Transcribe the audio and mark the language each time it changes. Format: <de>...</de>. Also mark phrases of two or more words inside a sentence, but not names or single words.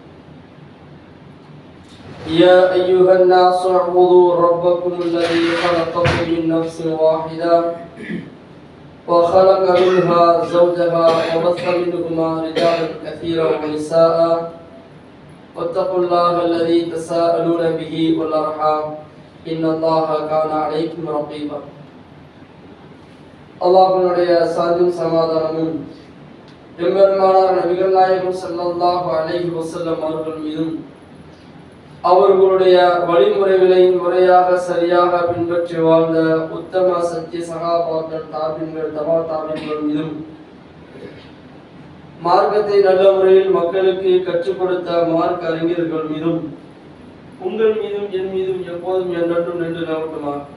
<ar>يا أيها الناس اعبدوا ربكم الذي خلقكم من نفس واحدة وخلق منها زوجها وبث منهما رجالا كثيرا ونساء واتقوا الله الذي تساءلون به والأرحام إن الله كان عليكم رقيبا.</ar> <ta>அல்லாஹ்வுடைய சாந்தியும் சமாதானமும் எம்பெருமானார் நபிகள் நாயகம்</ta> <ar>صلى الله عليه وسلم</ar> <ta>அவர்கள் மீதும் அவர்களுடைய வழிமுறைகளை முறையாக சரியாக பின்பற்றி வாழ்ந்த உத்தம சத்திய சகாபாக்கள், தாபின்கள், தபா தாபின்கள் மீதும் மார்க்கத்தை நல்ல முறையில் மக்களுக்கு கற்றுக் கொடுத்த மார்க்க அறிஞர்கள் மீதும் உங்கள் மீதும் என் மீதும் எப்போதும் என்றென்றும் நின்று நிலவட்டுமா.</ta>